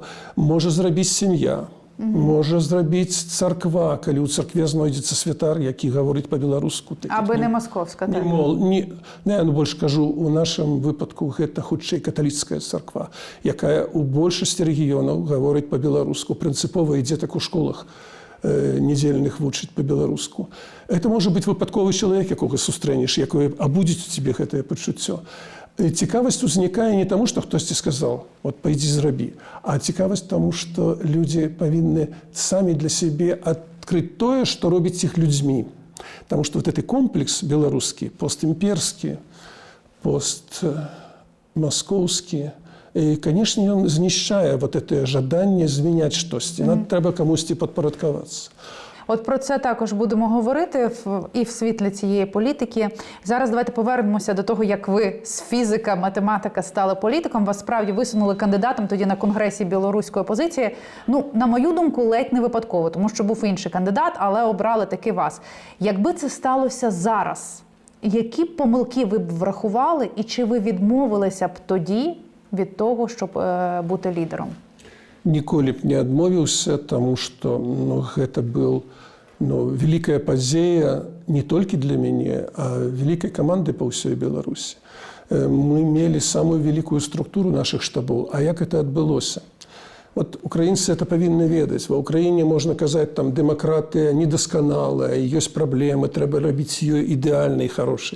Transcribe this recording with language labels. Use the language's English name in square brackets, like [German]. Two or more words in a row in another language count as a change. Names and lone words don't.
[Belarusian] Можа зрабіць сям'я. Можа зрабіць царква, калі ў царкве знойдзецца святар, які гаворыць па-беларуску. [Ukrainian] Аби не московська, так? [Belarusian] Я больш кажу, у нашым выпадку гэта хутчэй каталіцкая царква, якая ў большасці рэгіёнаў гаворыць па-беларуску. Прынцыпова ідзе так у школах недзельных вучыць па-беларуску. Это можа быць выпадковы чалавек, якога сустрэнеш, якое абудзіць у цябе гэтае пачуццё. Цікавасць узнікае не таму, што хтосьці сказаў, вот пайдзі зрабі, а цікавасць таму, што людзі павінны самі для сябе адкрыць тое, што робіць іх людзьмі. Таму што вот гэты комплекс беларускі, постімперскі, постмаскоўскі, канешне, ён знішчае вот гэтае жаданне змяняць штосьці. Нам трэба камусьці падпарадкавацца. [Ukrainian] От про це також будемо говорити і в світлі цієї політики. Зараз давайте повернемося до того, як ви з фізика, математика стали політиком. Вас справді висунули кандидатом тоді на конгресі білоруської опозиції. Ну, на мою думку, ледь не випадково, тому що був інший кандидат, але обрали таки вас. Якби це сталося зараз, які б помилки ви б врахували і чи ви відмовилися б тоді від того, щоб бути лідером? [Belarusian] Ніколі б не адмовіўся, таму што гэта быў вялікая падзея не толькі для мяне, а вялікай каманды па ўсёй Беларусі. Мы мелі самую вялікую структуру нашых штабоў. А як гэта адбылося? Вот украінцы это павінны ведаць. Ва ўкраіне можна казаць, там дэмакратыя недасканалая, ёсць праблемы, трэба рабіць ёй ідэальнай, хорошай.